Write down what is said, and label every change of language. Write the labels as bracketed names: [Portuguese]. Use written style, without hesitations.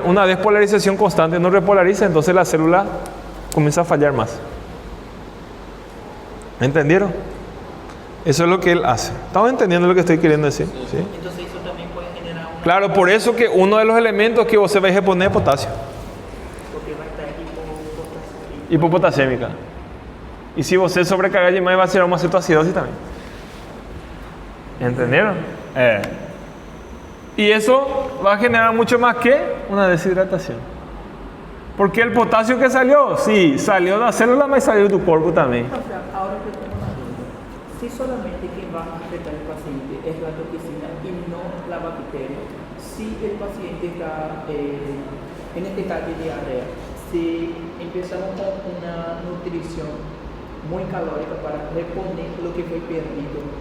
[Spanish] Una despolarización constante no repolariza, entonces la célula comienza a fallar más. ¿Entendieron? Eso es lo que él hace. ¿Estamos entendiendo lo que estoy queriendo decir? ¿Sí? Entonces eso también puede generar una... Claro, por eso que uno de los elementos que [Portuguese] você vai [Spanish] reponer é potasio. Porque va a estar Hipopotasémica. [Portuguese] Y si você sobrecargar demais, vai ser uma cetoacidose também. [Spanish] ¿Entendieron? Y eso va a generar mucho más que una deshidratación. Porque el potasio que salió, sí, salió de la célula, pero salió de tu cuerpo también. O sea, ahora que tengo una duda, si solamente quien va a afectar al paciente es la toxina y no la bacteria, si el paciente está, en este caso de diarrea, si empezamos con una nutrición muy calórica para reponer lo que fue perdido.